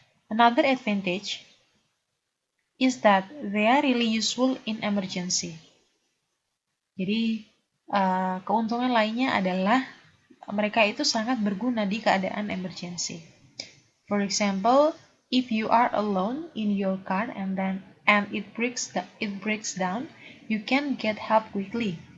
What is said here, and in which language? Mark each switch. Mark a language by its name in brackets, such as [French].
[English] Another advantage is that they are really useful in emergency. [Indonesian] Jadi keuntungan lainnya adalah mereka itu sangat berguna di keadaan emergency. [English] For example, if you are alone in your car and it breaks down, you can get help quickly.